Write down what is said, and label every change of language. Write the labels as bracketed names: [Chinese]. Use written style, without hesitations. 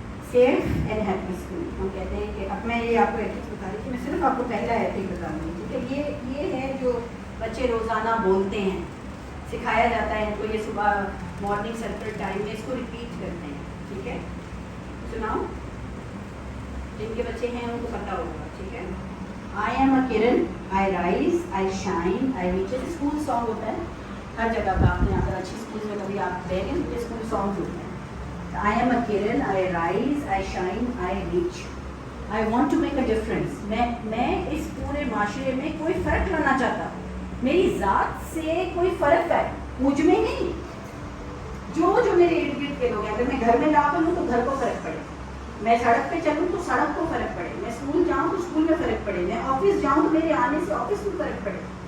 [Urdu] Safe and happy school ہم کہتے ہیں کہ اب میں یہ آپ کو ایتھکس بتا رہی تھی, میں صرف آپ کو پہلا ایتھک بتا رہی ہوں. ٹھیک ہے, یہ ہے جو بچے روزانہ بولتے ہیں, سکھایا جاتا ہے ان کو. یہ صبح مارننگ سرکل ٹائم میں اس کو ریپیٹ کرتے ہیں. ٹھیک ہے, سناؤ جن کے بچے ہیں ان کو پتہ ہوگا. ٹھیک ہے, [English] I am a Kiran, I rise, I shine, I reach. [Urdu] School song ہوتا ہے ہر جگہ کا, آپ نے اگر اچھی اسکول میں کبھی آپ گئے ہیں تو اسکول سانگ ہوتے ہیں. [English] I am a Kiran, I rise, I shine, I reach. I want to make a difference. [Urdu] میں اس پورے معاشرے میں کوئی فرق لانا چاہتا ہوں. میری ذات سے کوئی فرق ہے مجھ میں نہیں. جو میرے ارد گرد کے لوگ ہیں, اگر میں گھر میں لا کروں تو گھر کو فرق پڑے, میں سڑک پہ چلوں تو سڑک کو فرق پڑے, میں اسکول جاؤں تو اسکول میں فرق پڑے, میں آفس جاؤں تو میرے آنے سے آفس میں فرق پڑے.